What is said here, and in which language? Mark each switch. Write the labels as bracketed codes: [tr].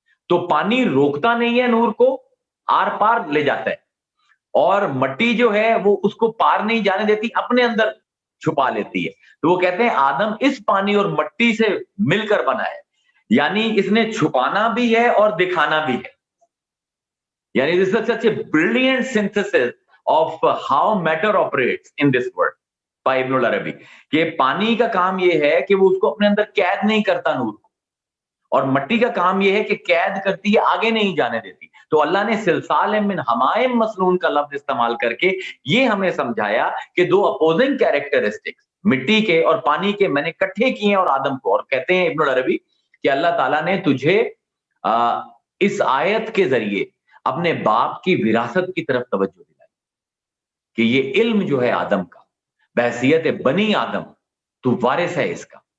[ur] تو پانی روکتا نہیں ہے نور کو، آر پار لے جاتا ہے، اور مٹی جو ہے وہ اس کو پار نہیں جانے دیتی، اپنے اندر چھپا لیتی ہے. تو وہ کہتے ہیں آدم اس پانی اور مٹی سے مل کر بنا ہے، یعنی اس نے چھپانا بھی ہے اور دکھانا بھی ہے. یعنی [en] this is such a brilliant synthesis of how matter operates in this world by Ibn al Arabi. [ur] کہ پانی کا کام یہ ہے کہ وہ اس کو اپنے اندر قید نہیں کرتا نور کو، اور مٹی کا کام یہ ہے کہ قید کرتی ہے، آگے نہیں جانے دیتی. تو اللہ نے سلسال من حمائم مسنون کا لفظ استعمال کر کے یہ ہمیں سمجھایا کہ دو اپوزنگ کیریکٹرسٹکس مٹی کے اور پانی کے میں نے کٹھے کیے ہیں اور آدم کو. اور کہتے ہیں ابن العربی کہ اللہ تعالیٰ نے تجھے اس آیت کے ذریعے اپنے باپ کی وراثت کی طرف توجہ دلائی کہ یہ علم جو ہے آدم کا بحیثیت بنی آدم تو وارث ہے اس کا.